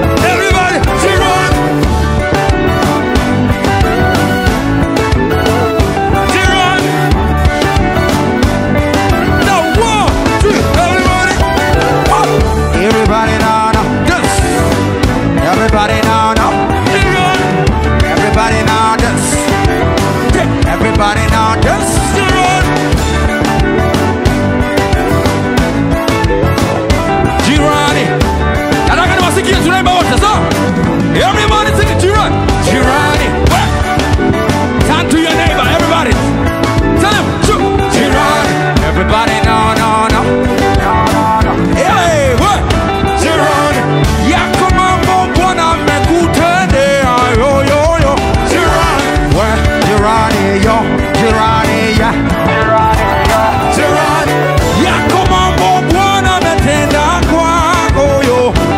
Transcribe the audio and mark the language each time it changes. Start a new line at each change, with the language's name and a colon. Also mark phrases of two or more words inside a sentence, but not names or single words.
English: Everybody, jirani.
Swahili: Jirani.
English: Now, one, two, everybody. One. Everybody now, now, dance. Everybody now, now. Jirani. Everybody now, dance. Everybody now, dance.
Swahili: Jirani. Jirani. Nataka niwasikie tunaimba wote, sawa?
English: Everybody sing it,
Swahili: jirani. Jirani.
English: Turn to your neighbor, everybody. Tell him, "Ju-, jirani." Everybody now, now, now. Hey, what?
Swahili: Jirani. Yako mambo Bwana amekutendea, yo, yo, yo. Jirani. We, jirani, yo. Jirani, yeah. Jirani. Yako mambo Bwana ametenda kwako, yo.